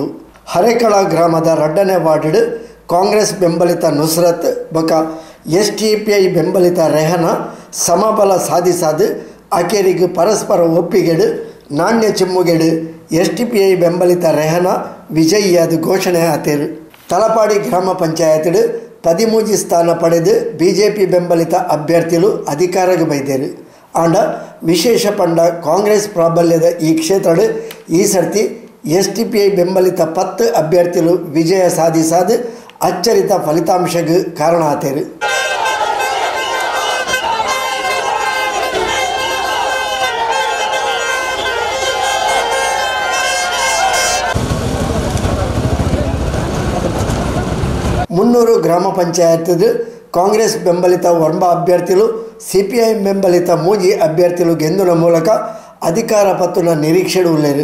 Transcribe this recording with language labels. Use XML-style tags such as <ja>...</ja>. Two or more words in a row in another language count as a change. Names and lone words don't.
<tcy>ಹರೇಕಳ ಗ್ರಾಮದ ರಡ್ಡನೇ ವಾರ್ಡ್ ಕಾಂಗ್ರೆಸ್ ಬೆಂಬಲಿತ ನುಸ್ರತ್ ಬೊಕ SDPI ಬೆಂಬಲಿತ ರೆಹನಾ ಸಮಬಲ ಸಾಧಿಸಾದು ಅಕೆರಿಗೂ ಪರಸ್ಪರ ಒಪ್ಪಿಗೆಡು ನಾಣ್ಯ ಚಿಮ್ಮುಗೆಡು SDPI ಬೆಂಬಲಿತ ರೆಹನಾ ವಿಜಯಿಯಾದ ಘೋಷಣೆ ಆತೇರು. ತಲಪಾಡಿ ಗ್ರಾಮ ಪಂಚಾಯತ್ 13 ಸ್ಥಾನ ಪಡೆದು BJP ಬೆಂಬಲಿತ ಅಭ್ಯರ್ಥಿಗಳು ಅಧಿಕಾರಕ್ಕೆ ಬೈದೇರು. ಆಂಡ ವಿಶೇಷ ಪಂಡ ಕಾಂಗ್ರೆಸ್ ಪ್ರಾಬಲ್ಯದ ಈ ಕ್ಷೇತ್ರ ಈ ಸರ್ತಿ SDPI ಬೆಂಬಲಿತ 10 ಅಭ್ಯರ್ಥಿಗಳು ವಿಜಯ ಸಾಧಿಸಾದು ಅಚ್ಚರಿತ ಫಲಿತಾಂಶಕ್ಕೆ ಕಾರಣ ಆತೇರು. ಮುನ್ನೂರು ಗ್ರಾಮ ಪಂಚಾಯತ್ ಕಾಂಗ್ರೆಸ್ ಬೆಂಬಲಿತ ಒರ್ಬ ಅಭ್ಯರ್ಥಿಗಳು CPIM ಬೆಂಬಲಿತ ಮೂಜಿ ಅಭ್ಯರ್ಥಿಗಳು ಗೆಂದುನ ಮೂಲಕ ಅಧಿಕಾರ ಪತ್ತುನ ನಿರೀಕ್ಷೆಡು ಉಳ್ಳೇರು.</tcy>